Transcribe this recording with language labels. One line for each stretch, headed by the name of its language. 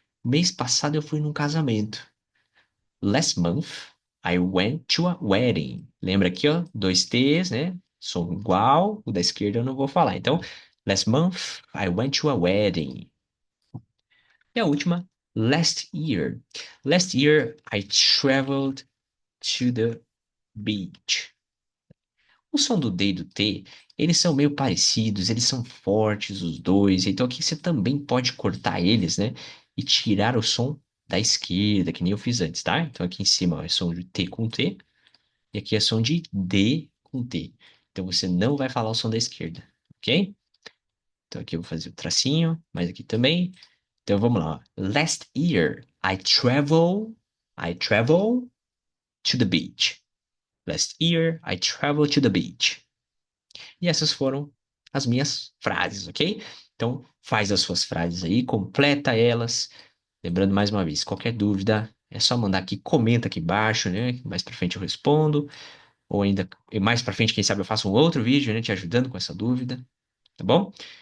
Portuguese: Mês passado eu fui num casamento.
English: Last month, I went to a wedding.
Portuguese: Lembra aqui, ó, dois T's, né? Som igual, o da esquerda eu não vou falar. Então,
English: last month, I went to a wedding.
Portuguese: E a última,
English: last year. Last year, I traveled to the beach.
Portuguese: O som do D e do T, eles são meio parecidos, eles são fortes os dois, então aqui você também pode cortar eles, né? E tirar o som da esquerda, que nem eu fiz antes, tá? Então aqui em cima ó, é som de T com T, e aqui é som de D com T. Então você não vai falar o som da esquerda, ok? Então aqui eu vou fazer o tracinho, mas aqui também. Então vamos lá. Ó.
English: Last year, I travel to the beach. Last year, I traveled to the beach.
Portuguese: E essas foram as minhas frases, ok? Então, faz as suas frases aí, completa elas. Lembrando mais uma vez, qualquer dúvida é só mandar aqui, comenta aqui embaixo, né? Mais pra frente eu respondo. Ou ainda, mais pra frente, quem sabe eu faço um outro vídeo, né? Te ajudando com essa dúvida, tá bom?